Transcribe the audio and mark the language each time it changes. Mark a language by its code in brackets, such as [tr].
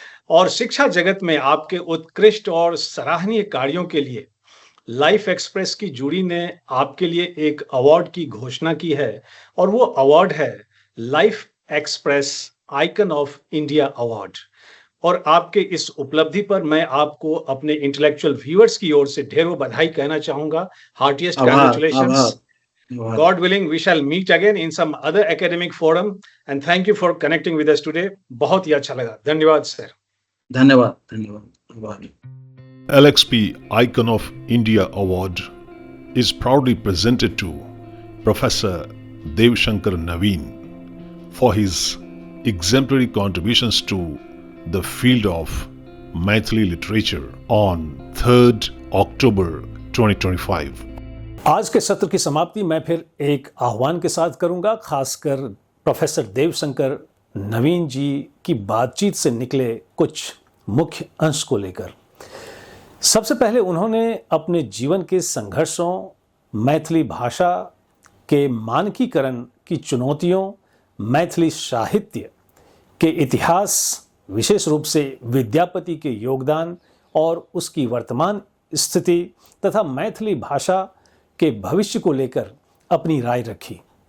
[hi] और शिक्षा जगत में आपके उत्कृष्ट और सराहनीय कार्यों के लिए लाइफ एक्सप्रेस की जूरी ने आपके लिए एक अवार्ड की घोषणा की है और वो अवार्ड है life express icon of India award. और आपके इस उपलब्धि पर मैं आपको अपने [en] intellectual viewers [hi] की ओर से ढेरों बधाई कहना चाहूंगा। [en] Heartiest congratulations. God willing, we shall meet again in some other academic forum. And thank you for connecting with us today. [hi] बहुत ही अच्छा लगा। धन्यवाद सर। धन्यवाद। [en] LXP Icon of India Award is proudly presented to Professor Devshankar Naveen for his exemplary contributions to the field of Maithili literature on 3rd October 2025. [hi] आज के सत्र की समाप्ति मैं फिर एक आह्वान के साथ करूंगा, खासकर प्रोफेसर देवशंकर नवीन जी की बातचीत से निकले कुछ मुख्य अंश को लेकर। सबसे पहले उन्होंने अपने जीवन के संघर्षों, मैथिली भाषा के मानकीकरण की चुनौतियों, मैथिली साहित्य के इतिहास, विशेष रूप से विद्यापति के योगदान और उसकी वर्तमान स्थिति तथा मैथिली भाषा के भविष्य को लेकर अपनी राय रखी।